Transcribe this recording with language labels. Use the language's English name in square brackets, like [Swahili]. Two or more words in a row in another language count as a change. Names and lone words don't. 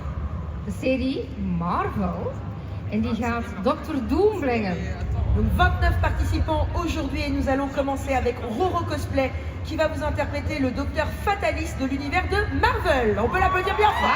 [Dutch] de serie Marvel en die gaat Dr. Doom brengen. [French] Donc 29 participants aujourd'hui et nous allons commencer avec Roro Cosplay qui va vous interpréter le docteur fataliste de l'univers de Marvel. On peut l'applaudir bien fort.